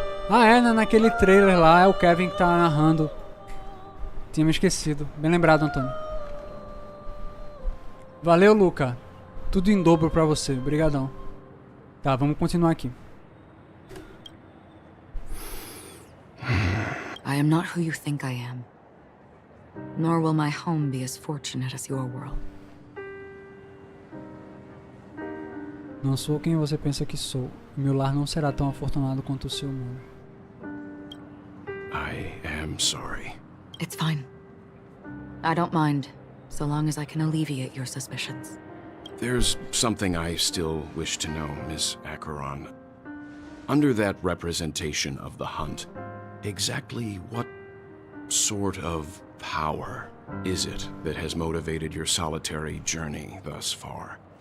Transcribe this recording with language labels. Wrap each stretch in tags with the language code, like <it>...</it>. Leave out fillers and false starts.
<pt>Ah, é, naquele trailer lá é o Kevin que tá narrando. Tinha me esquecido. Bem lembrado, Antônio. Valeu, Luca. Tudo em dobro pra você. Obrigadão. Tá, vamos continuar aqui.</pt> <en>I am not who you think I am. nor will my home be as fortunate as your world.</en> <pt>Não sou quem você pensa que sou. Meu lar não será tão afortunado quanto o seu mundo.</pt> <en>I am sorry. It's fine. I don't mind, so long as I can alleviate your suspicions. There's something I still wish to know, Miss Acheron. Under that representation of the hunt, exactly what sort of power is it that has motivated your solitary journey thus far?</en>